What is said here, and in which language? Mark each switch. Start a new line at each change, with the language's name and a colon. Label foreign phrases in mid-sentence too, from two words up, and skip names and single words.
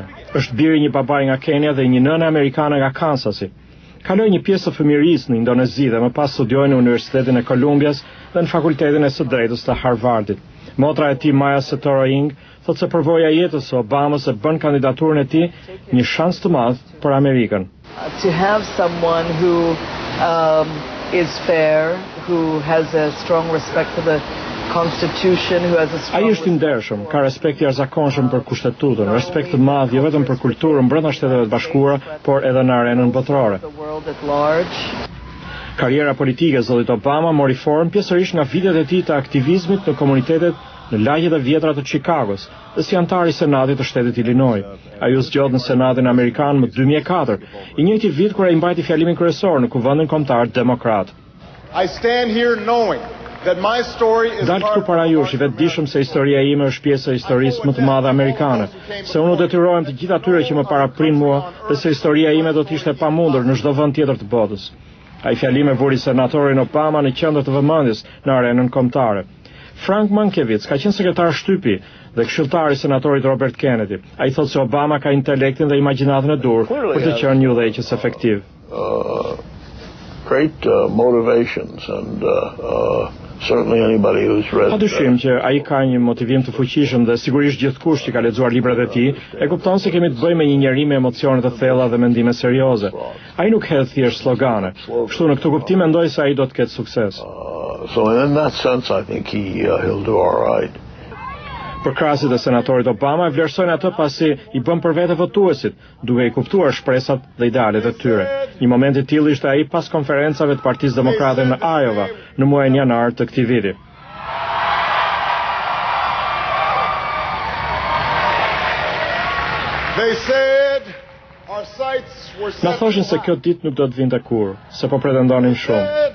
Albanian: Është biri një babai nga Kenia dhe një nënë amerikane nga Kansasi. Kaloi një pjesë të fëmijërisë në Indonezi dhe më pas studioi në Universitetin e Kolumbias dhe në Fakultetin e së Drejtës të Harvardit. Motra e tij Maya Setoraing thotë se përvoja e jetës së Obamës e bën kandidaturën e tij një shans të madh për Amerikën.
English: To have someone who is fair, who has a strong respect for the Constitution, who has a strong...
Albanian: Ai është i ndershëm, ka respekt i jashtëzakonshëm për kushtetutën, respekt të madh jo vetëm për kulturën brenda Shteteve të Bashkuara, por edhe në arenën botërore. Karriera politike e zotit Obama mori formë pjesërisht nga vitet e tij të aktivizmit në komunitetet në lagjet e vjetra të Chicagos dhe si antar i Senatit të shtetit Illinois. Ai u zgjodh në Senatin Amerikan më 2004, i njëjti vit kur ai mbajti fjalimin kryesor në Kuvendin Kombëtar Demokrat.
English: I stand here knowing
Albanian: Dalë këtu para jush, i vetëdijshëm se historia ime është pjesë e historisë më të madhe amerikane, se unë u detyrohem të gjithë atyre që më paraprin mua dhe se historia ime do të ishte e pamundur në çdo vend tjetër të botës. Ai fjalime vuri senatorin Obama në qendër të vëmendjes në arenën kombëtare. Frank Mankiewicz ka qenë sekretar shtypi dhe këshilltar i senatorit Robert Kennedy. Ai thotë se Obama ka intelektin dhe imagjinatën e dur për të qenë një udhëheqës efektiv.
English: Great motivations and certainly anybody who's read.
Albanian: Padyshim që ai ka një motivim të fuqishëm dhe sigurisht gjithkush që ka lexuar librat e tij e kupton se kemi të bëjmë me një njerëz me emocione të thella dhe mendime serioze. Ai nuk hedh thjesht slogane. Kështu në këtë kuptim mendoj se ai do të ketë sukses.
English: So in that sense I think he'll do all right.
Albanian: Përkrahasit e senatorit Obama e vlerësojnë atë pasi i bën për vete votuesit, duke i kuptuar shpresat dhe idealet e tyre. Një moment i tillë ishte ai pas konferencave të Partisë Demokrate në Iowa në muajin janar të këtij viti. Na thoshin se kjo ditë nuk do të vinte kurrë, se po pretendonin shumë.